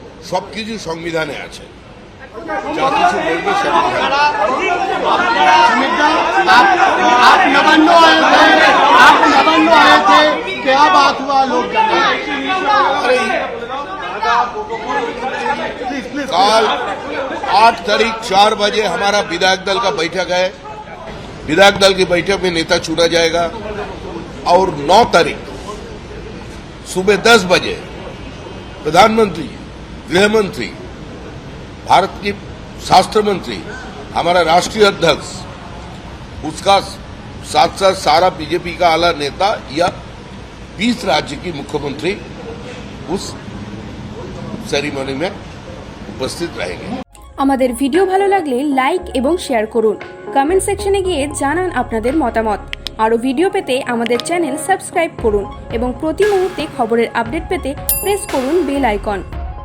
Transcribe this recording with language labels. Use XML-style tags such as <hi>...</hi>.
<bn>সবকিছু সংবিধানে আছে, যা কিছু বলবে</bn> <hi>कल 8 तारीख 4 बजे हमारा विधायक दल का बैठक है। विधायक दल की बैठक में नेता चुना जाएगा और 9 तारीख सुबह 10 बजे प्रधानमंत्री, गृह मंत्री, भारत की शास्त्र मंत्री, हमारा राष्ट्रीय अध्यक्ष, उसका साथ साथ सारा बीजेपी का आला नेता या 20 राज्य की मुख्यमंत्री उस सेरेमनी में उपस्थित रहेंगे।</hi> <bn>আমাদের ভিডিও ভালো লাগলে লাইক এবং শেয়ার করুন, কমেন্ট সেকশনে গিয়ে জানান আপনাদের মতামত। আরও ভিডিও পেতে আমাদের চ্যানেল সাবস্ক্রাইব করুন এবং প্রতি মুহূর্তে খবরের আপডেট পেতে প্রেস করুন বেল আইকন।</bn>